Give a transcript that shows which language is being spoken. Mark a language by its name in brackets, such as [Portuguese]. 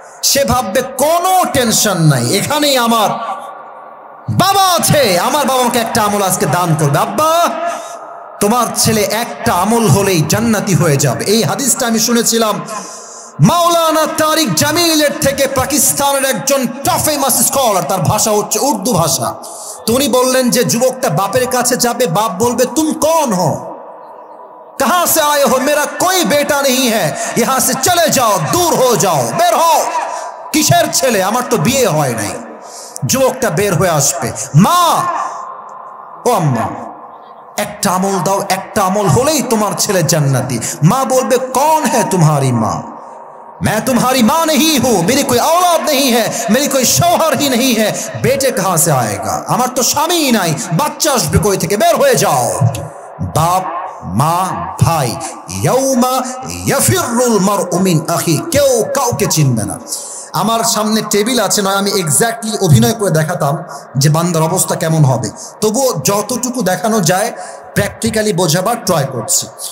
[Bangla] সে ভাববে কোনো টেনশন নাই, এখানেই আমার বাবা আছে, আমার বাবাকে একটা আমল আজকে দান করবে। আব্বা তোমার ছেলে একটা আমল হলেই জান্নাতি হয়ে যাবে। এই হাদিসটা আমি শুনেছিলাম মাওলানা তারিক জামিলের থেকে, পাকিস্তানের একজন ফেমাস স্কলার, তার ভাষা হচ্ছে উর্দু ভাষা। তো উনি বললেন যে যুবকটা বাপের কাছে যাবে, বাপ বলবে [Hindi] তুম কौन हो, कहां से आए हो, मेरा कोई बेटा नहीं है, यहां से चले जाओ, दूर हो जाओ, [Bangla] বের হও। কিসের ছেলে, আমার তো বিয়ে হয় নাই। যুবকটা বের হয়ে আসবে, মা ও আম্মা একটা আমল দাও, একটা আমল হলেই তোমার ছেলে জান্নাতি। মা বলবে [Hindi] कौन है तुम्हारी माँ, मैं तुम्हारी माँ नहीं हूं, मेरी कोई औलाद नहीं है, मेरी कोई शौहर ही नहीं है, बेटे कहां से आएगा, [Bangla] আমার তো স্বামী নাই, বাচ্চা আসবে কই থেকে, বের হয়ে যাও। বাপ মা ভাই, [Arabic] ইয়াউমা ইয়াফিরুল মারউ মিন আখি, [Bangla] কেউ কাউকে চিনবে না। আমার সামনে টেবিল আছে, নয় আমি এক্স্যাক্টলি অভিনয় করে দেখাতাম যে বান্দার অবস্থা কেমন হবে, তবুও যতটুকু দেখানো যায় প্র্যাকটিক্যালি বোঝাবার ট্রাই করছি।